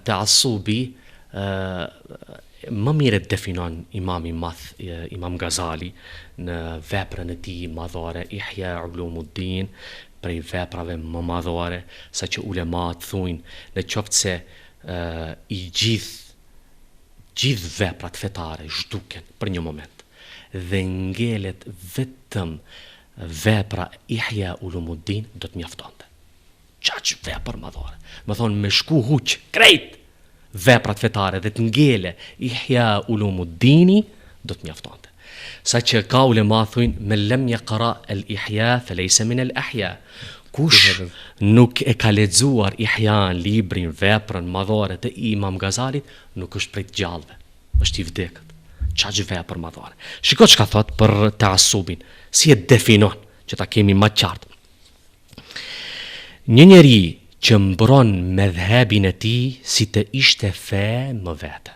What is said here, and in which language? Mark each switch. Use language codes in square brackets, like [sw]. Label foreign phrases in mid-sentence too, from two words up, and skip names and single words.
[sq] Taasubi më mire definon Imam Ghazali në veprën e tij madhore Ihya Ulumuddin, prej veprave më madhore, sa që ulemat thujnë në qoftë se i gjithë veprat fetare zhduken për një moment dhe ngelet vetëm vepra Ihya Ulumuddin, do të mjaftonte. Qaq vepër madhore. Më thonë me shku huq krejt veprat fetare dhe të ngele Ihya Ulumuddini, do të mjaftonte. Sa që ka ulema thujnë [ar] من لم يقرأ الإحياء فليس من الأحياء. [sq] Kush nuk e ka lexuar Ihyan, librin, veprën madhore të Imam Ghazalit, nuk është prej të gjallëve, është i vdekët. Çaq vepër madhore. Shiko çka thot për taasubin, si e definon, që ta kemi më qartë. Një njeri që mbron medhebin e tij si të ishte fe më vete.